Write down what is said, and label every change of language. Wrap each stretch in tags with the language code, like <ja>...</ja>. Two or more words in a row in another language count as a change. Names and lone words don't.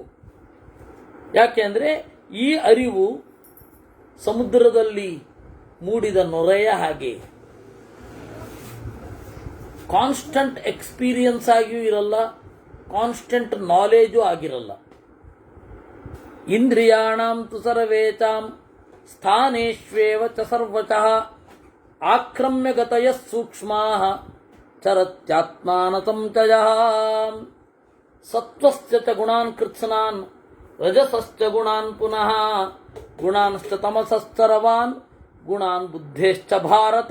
<kn>ಯಾಕೆ ಅಂದರೆ ಈ ಅರಿವು ಸಮುದ್ರದಲ್ಲಿ ಮೂಡಿದ ನೊರೆಯ ಹಾಗೆ</kn> <en>constant experience</en> <kn>ಆಗಿಯೂ ಇರಲ್ಲ,</kn> <en>constant knowledge</en> <kn>ಆಗಿರಲ್ಲ.</kn> <sa>ಇಂದ್ರಿಯಾಣಾಂ ತು ಸರ್ವೇಚಾಂ ಸ್ಥಾನೇಶ್ವೇವ ಚ ಸರ್ವಚಃ ಆಕ್ರಮ್ಯ ಗತಯ ಸೂಕ್ಷ್ಮಾಃ ಚರತ್ಯಾತ್ಮಾನ ಸಂಚಯಃ. ಸತ್ವಸ್ಯ ಚ ಗುಣಾನ್ ಕೃತ್ಸ್ನಾನ್ ರಜಸಶ್ಚ ಗುಣಾನ್ ಪುನಃ ಗುಣಾನ್ಶ್ಚ ತಮಸಶ್ಚರವಾನ್ ಗುಣಾನ್ ಬುದ್ಧೇಶ್ಚ ಭಾರತ.</sa>